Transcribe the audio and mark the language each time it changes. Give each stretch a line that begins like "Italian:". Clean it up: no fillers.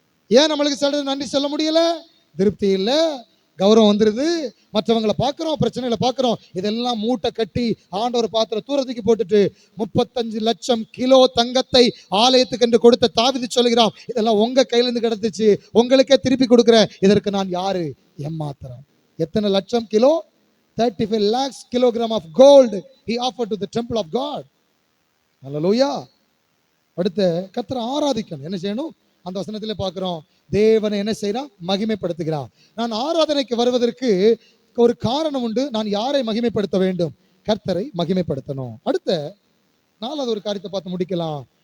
Tamil: ஏன் நம்மளுக்கு சில நன்றி சொல்ல முடியல? திருப்தி இல்ல, கௌரவம் வந்துருது, மற்றவங்களை பார்க்கிறோம், பிரச்சனைகளை பார்க்கிறோம், இதெல்லாம் மூட்டை கட்டி ஆண்டவர் பாத்திர தூரத்துக்கு போட்டுட்டு 35 லட்சம் கிலோ தங்கத்தை ஆலயத்துக்கு என்று கொடுத்த தாவீது சொல்கிறான், இதெல்லாம் உங்க கையில இருந்து கிடைத்துச்சு, உங்களுக்கே திருப்பி கொடுக்கிறேன், இதற்கு நான் யாரு? எம்மாத்திரம். எத்தனை லட்சம் kilo?
English: 35 lakhs kilogram of gold he offered to the temple of God.
Tamil: ஹல்லேலூயா. அடுத்து கர்த்தரை ஆராதிக்கணும். என்ன செய்யணும்? அந்த வசனத்திலே பார்க்கிறோம், தேவனை என்ன செய்யறான்? மகிமைப்படுத்துகிறான். நான் ஆராதனைக்கு வருவதற்கு ஒரு காரணம் உண்டு. நான் யாரை மகிமைப்படுத்த வேண்டும்? கர்த்தரை மகிமைப்படுத்தணும். அடுத்த 4வது ஒரு காரியத்தை பார்த்து முடிக்கலாம்.